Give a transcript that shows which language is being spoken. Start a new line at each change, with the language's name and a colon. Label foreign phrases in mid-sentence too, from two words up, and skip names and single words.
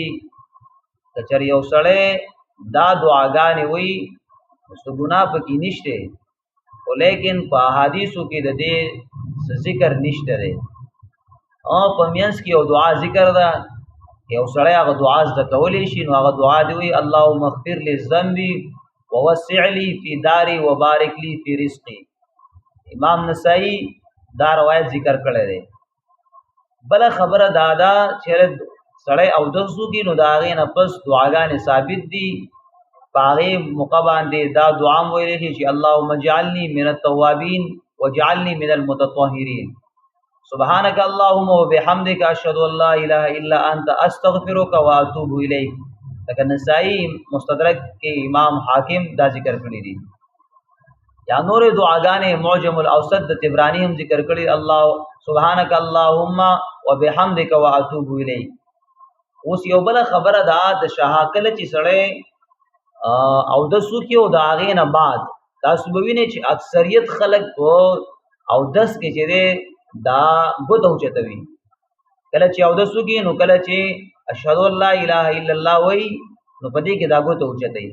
Pashto: کچر یو سړی دا دعاګانې وي څه ګناه پکې نشته، ولیکن په احادیثو کې د دې ذکر نشته دی. او په مینس کې یو دعا ذکر ده، یو سړی هغه دعا زده کولی شي، نو هغه دعا دی وي
Arabic: اللهم اغفر لي ذنبي ووسع لي في داري وبارك لي في رزقي.
Pashto: امام نسائی دا روایت ذکر کړی دی. بل خبره دا ده چې سړی اودس وکړي نو د هغې نه پس دعاګانې ثابت دي. په هغې موقع باندې دا دعا هم ویلی شي چې
Arabic: اللهم اجعلني من التوابین واجعلني من المتطهرین. سبحانك اللهم وبحمدك اشهد ان لا اله الا انت استغفرك واتوب الیک.
Pashto: لکه نسائی مستدرک کې امام حاکم دا ذکر کړی دي. یا نور دعاګانې معجم الاوسط د طبرانی هم ذکر کړی،
Arabic: الله سبحانك اللهم وبحمدك واتوب الیک.
Pashto: اوس یو بل خبره دا د شهاکل چې سړی اودس وکړي او د هغې نه بعد تاسو به وینئ چې اکثریت خلک په اودس کې چې دی دا ګوته اوچتوي. کله چې اودس وکړي نو کله چې
Arabic: اشهد ان لا اله الا الله
Pashto: وایي نو په دې کې دا ګوته اوچتوي.